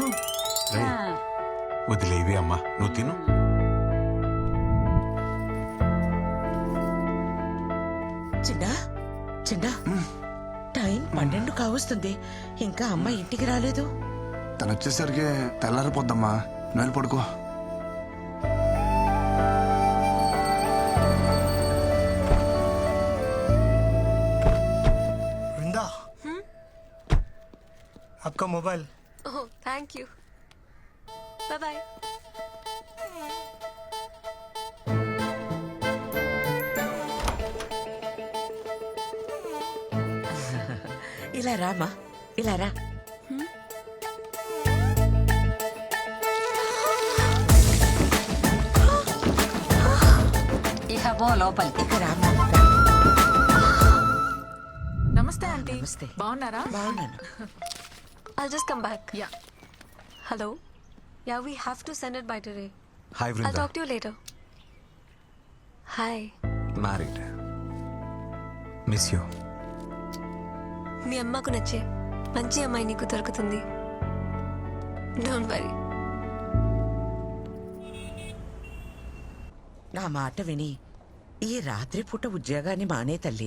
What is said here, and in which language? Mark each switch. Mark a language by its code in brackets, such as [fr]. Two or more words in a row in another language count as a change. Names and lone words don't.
[te] వదిలేవి అమ్మా, నువ్వు తిను. చిన్నా చిన్నా, టైం 12 కావస్తుంది, ఇంకా అమ్మ ఇంటికి రాలేదు. తను వచ్చేసరికి తెల్లారిపోద్దమ్మా, నువ్వు పడుకో. [hi] वृंदा, आपका मोबाइल. ओह, [en] Thank you. Bye bye. [te] ఇలా రామా, ఇలా రా. ఇక పో లోపలికి. ఇక రామా. నమస్తే ఆంటీ. నమస్తే. బాగున్నారా? బాగున్నాను. [en] I'll just come back. Yeah. Hello? Yeah, we have to send it by today. హాయ్ I'll వృందా. talk to you later. Hi. మ్యారీడ్. Miss you. [te] మీ అమ్మకు నచ్చే మంచి అమ్మాయి నీకు దొరుకుతుంది. [en] Don't worry. [te] నా మాట విని ఈ రాత్రి పూట ఉద్యోగాన్ని మానే తల్లి.